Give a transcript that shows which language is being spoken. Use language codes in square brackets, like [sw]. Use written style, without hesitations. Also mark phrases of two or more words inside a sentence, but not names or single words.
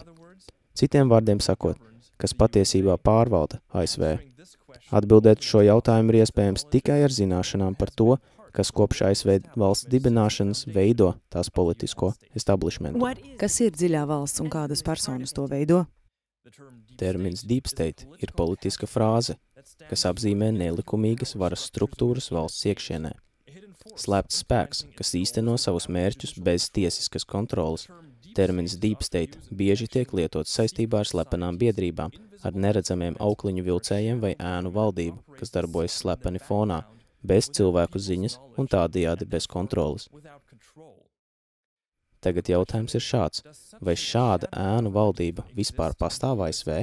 [lv] Citiem vārdiem sakot, kas patiesībā pārvalda ASV. Atbildēt šo jautājumu ir iespējams tikai ar zināšanām par to, kas kopš ASV valsts dibināšanas veido tās politisko establishmentu. Kas ir dziļā valsts un kādas personas to veido? Termins [en] deep state [lv] ir politiska frāze, kas apzīmē nelikumīgas varas struktūras valsts iekšienē. Slēpts spēks, kas īsteno savus mērķus bez tiesiskas kontrolas. Termins [en] deep state [lv] bieži tiek lietots saistībā ar slepenām biedrībām, ar neredzamiem aukliņu vilcējiem vai ēnu valdību, kas darbojas slepeni fonā, bez cilvēku ziņas un tādējādi bez kontrolas. Tagad jautājums ir šāds. Vai šāda ēnu valdība vispār pastāv ASV?